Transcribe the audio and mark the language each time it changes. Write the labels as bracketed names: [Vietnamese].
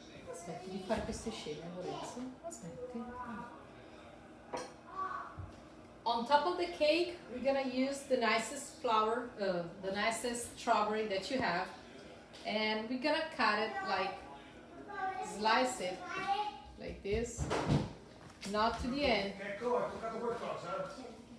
[Italian] Aspetti di fare queste scene, Lorenzo. Aspetti. [English] On top of the cake, we're gonna use the nicest flour, the nicest strawberry that you have, and we're gonna cut it like, slice it like this, not to the end, [Italian] Ecco, hai toccato qualcosa?